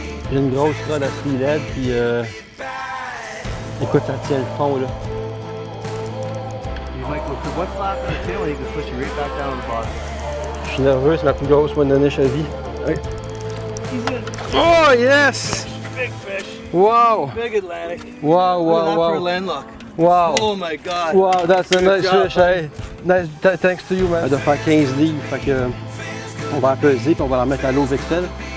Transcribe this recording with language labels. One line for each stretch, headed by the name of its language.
French: J'ai une grosse rod à steelhead, puis écoute, ça tient le fond là.
English: You might go to one flap on the tail and you can push you right back down on the bottom.
French: Je suis nerveux, c'est ma plus grosse Wananiche à vie.
English: Ouais. Oh yes! Big fish. Wow! Big Atlantic. Wow! Look at that for a landlock. Wow! Oh my God. Wow! That's a nice job, fish, hey! Nice, thanks to you, man.
French: Elle doit faire 15 livres, fait que on va la peser puis on va la mettre à l'eau Vexel.